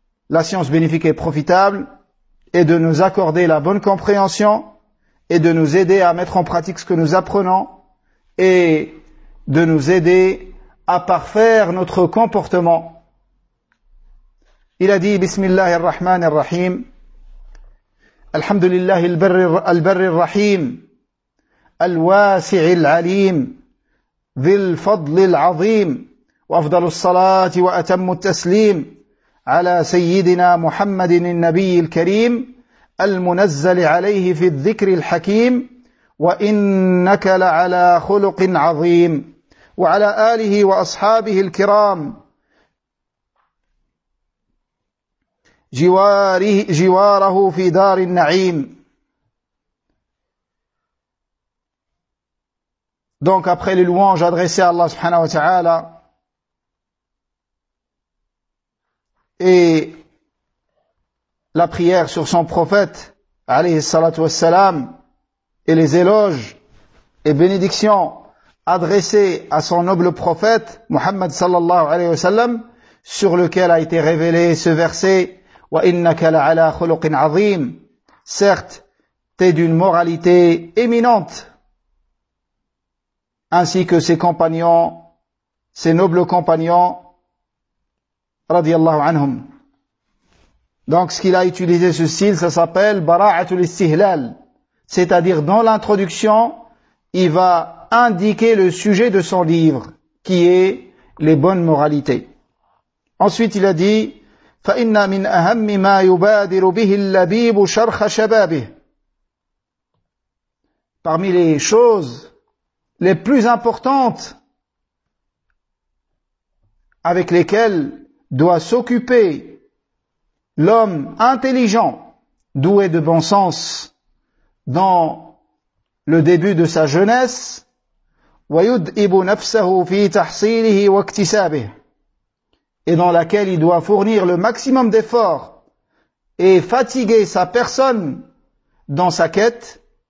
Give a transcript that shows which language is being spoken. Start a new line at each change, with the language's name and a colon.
French: la science bénéfique et profitable, et de nous accorder la bonne compréhension, et de nous aider à mettre en pratique ce que nous apprenons, et de nous aider à parfaire notre comportement. Il a dit,
Arabic: Bismillah ar-Rahman ar-Rahim, Alhamdulillah al-Barr al-Rahim, al-Wasi' al-Alim, ذِلْ فَضْلِ الْعَظِيمِ وَأَفْضَلُ الصَّلَاةِ وَأَتَمُّ التَّسْلِيمِ عَلَى سَيِّدِنَا مُحَمَّدٍ النَّبِيِّ الْكَرِيمِ الْمُنَزَّلِ عَلَيْهِ فِي الذِّكْرِ الْحَكِيمِ وَإِنَّكَ لَعَلَى خُلُقٍ عَظِيمٍ وعلى آله وأصحابه الكرام جواره في دار النعيم.
French: Donc après les louanges adressées à Allah
Arabic: subhanahu wa ta'ala
French: et la prière sur son prophète
Arabic: alayhi salatu wa salam
French: et les éloges et bénédictions adressées à son noble prophète Muhammad
Arabic: sallallahu alayhi wa sallam,
French: sur lequel a été révélé ce verset
Arabic: wa innaka la'ala khuluqin 'azim,
French: certes t'es d'une moralité éminente, ainsi que ses compagnons, ses nobles compagnons,
Arabic: radiyallahu anhum.
French: Donc ce qu'il a utilisé ce style, ça s'appelle bara'atul istihlal, c'est-à-dire dans l'introduction, il va indiquer le sujet de son livre, qui est les bonnes moralités. Ensuite il a dit,
Arabic: فَإِنَّ مِنْ أَهَمِّ مَا يُبَادِرُ بِهِ اللَّبِيبُ شَرْخَ شَبَابِهِ.
French: Parmi les choses les plus importantes avec lesquelles doit s'occuper l'homme intelligent, doué de bon sens dans le début de sa jeunesse,
Arabic: وَيُدْئِبُ نَفْسَهُ فِي تَحْصِيلِهِ وَاكْتِسَابِهِ,
French: et dans laquelle il doit fournir le maximum d'efforts et fatiguer sa personne dans sa quête.